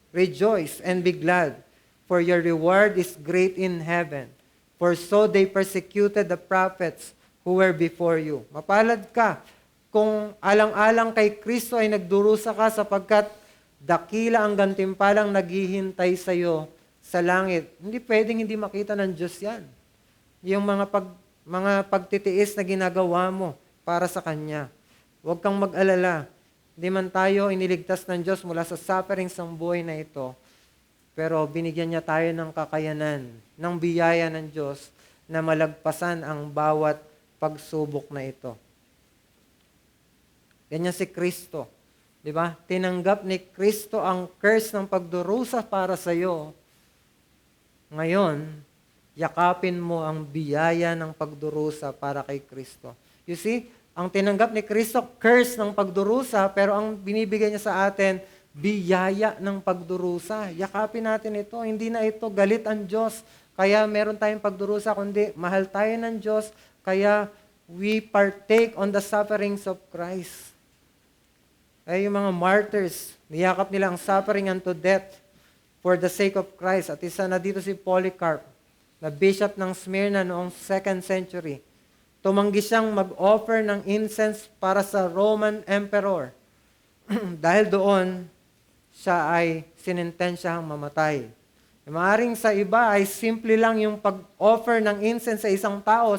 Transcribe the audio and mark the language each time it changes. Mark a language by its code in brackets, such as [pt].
[en] Rejoice and be glad, for your reward is great in heaven. For so they persecuted the prophets who were before you. [tl] Mapalad ka kung alang-alang kay Kristo ay nagdurusa ka sapagkat dakila ang gantimpalang naghihintay sa iyo sa langit. Hindi pwedeng hindi makita ng Diyos yan. Yung mga pagtitiis na ginagawa mo para sa Kanya. Huwag kang mag-alala. Hindi man tayo iniligtas ng Diyos mula sa suffering sa buhay na ito, pero binigyan niya tayo ng kakayanan, ng biyaya ng Diyos na malagpasan ang bawat pagsubok na ito. Ganyan si Kristo. Di ba? Tinanggap ni Kristo ang curse ng pagdurusa para sa iyo. Ngayon, yakapin mo ang biyaya ng pagdurusa para kay Kristo. [en] You see, [tl] ang tinanggap ni Kristo, curse ng pagdurusa, pero ang binibigay niya sa atin, biyaya ng pagdurusa. Yakapin natin ito. Hindi na ito galit ang Diyos. Kaya meron tayong pagdurusa, kundi mahal tayo ng Diyos. [en] Kaya we partake on the sufferings of Christ. [tl] Ay yung mga martyrs, niyakap nila ang suffering [en] unto death for the sake of Christ. [tl] At isa na dito si Polycarp, na bishop ng Smyrna noong 2nd century. Tumanggi siyang mag-offer ng incense para sa Roman Emperor. Dahil doon, siya ay sinintensiyahang mamatay. Maaring sa iba ay simple lang yung pag-offer ng incense sa isang tao.